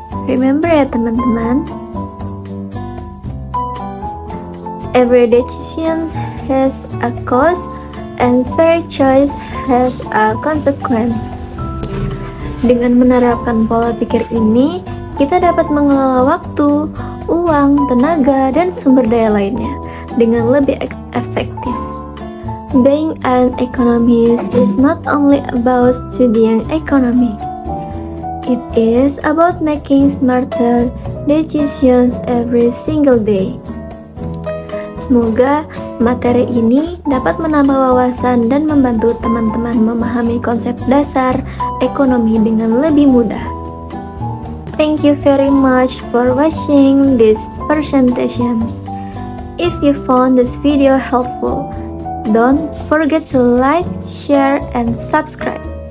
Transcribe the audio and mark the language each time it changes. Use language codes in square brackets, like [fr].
[en] Remember [id] ya teman-teman, [en] every decision has a cost and fair choice has a consequence. [id] Dengan menerapkan pola pikir ini, kita dapat mengelola waktu, uang, tenaga, dan sumber daya lainnya dengan lebih efektif. [en] Being an economist is not only about studying economics. It is about making smarter decisions every single day. [id] Semoga materi ini dapat menambah wawasan dan membantu teman-teman memahami konsep dasar ekonomi dengan lebih mudah. [en] Thank you very much for watching this presentation. If you found this video helpful, don't forget to like, share, and subscribe.